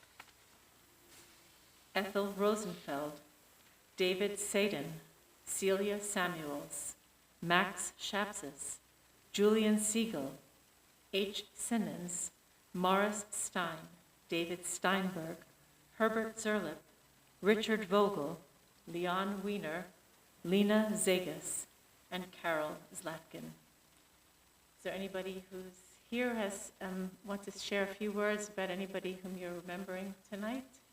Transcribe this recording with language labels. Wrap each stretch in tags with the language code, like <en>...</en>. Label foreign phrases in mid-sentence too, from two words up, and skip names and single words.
<en>Ethel Rosenfeld, David Sadin, Celia Samuels, Max Shapsis, Julian Siegel, H. Simmons, Morris Stein, David Steinberg, Herbert Zerlip, Richard Vogel, Leon Wiener, Lena Zegas, and Carol Zlatkin. Is there anybody who's here wants to share a few words about anybody whom you're remembering tonight?</en>